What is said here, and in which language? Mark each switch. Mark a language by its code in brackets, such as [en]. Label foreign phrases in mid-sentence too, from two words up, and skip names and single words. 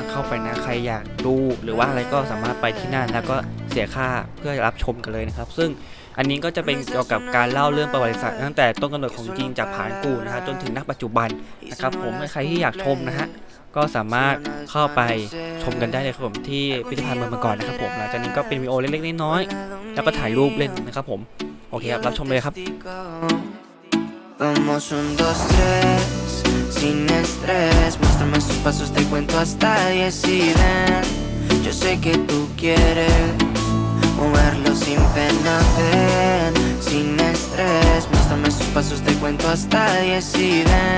[th] เข้าไปนะใครอยากดูหรือว่าอะไรก็สามารถไปที่นั่นแล้วก็เสียค่าเพื่อรับชมกันเลยนะครับซึ่งอันนี้ก็จะเป็นเกี่ยวกับการเล่าเรื่องประวัติศาสตร์ตั้งแต่ต้นกำเนิดของจีนจากผานกูนะฮะจนถึงณปัจจุบันนะครับผมใครที่อยากชมนะฮะก็สามารถเข้าไปชมกันได้เลยครับผมที่พิพิธภัณฑ์เมืองมังกรนะครับผมหลังจากนี้ก็เป็นวิดีโอเล็กๆน้อยๆแล้วก็ถ่ายรูปเล่นนะครับผมโอเคครับรับชมเลยครับ [es] Vamos 1, 2, 3, sin estrés. Muéstrame sus pasos, te cuento hasta 10 y ven. Yo sé que tú quieres moverlo sin pena, ven. Sin estrés, muéstrame sus pasos, te cuento hasta 10 y ven.